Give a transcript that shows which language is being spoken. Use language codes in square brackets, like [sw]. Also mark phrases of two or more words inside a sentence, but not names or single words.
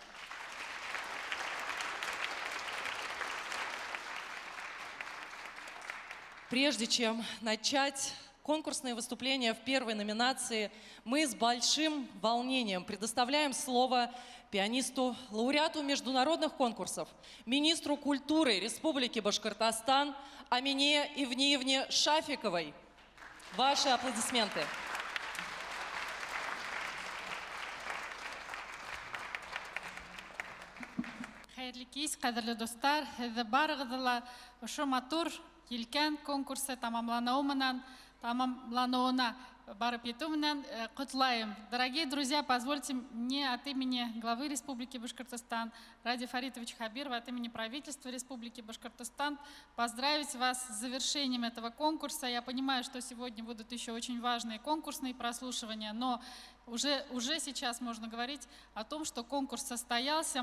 [ru] Прежде чем начать конкурсные выступления в первой номинации, мы с большим волнением предоставляем слово пианисту, лауреату международных конкурсов, министру культуры Республики Башкортостан Амине Ивниевне Шафиковой. Ваши аплодисменты. [ba] Хәерле кич, кадерле достар, һеҙҙе барығыҙҙы ла ошо матур Елкән конкурсы тамамланыуына барып етеү менән ҡотлайым. [ru] Дорогие друзья, позвольте мне от имени главы Республики Башкортостан Ради Фаритовича Хабирова, от имени правительства Республики Башкортостан поздравить вас с завершением этого конкурса. Я понимаю, что сегодня будут еще очень важные конкурсные прослушивания, но уже сейчас можно говорить о том, что конкурс состоялся.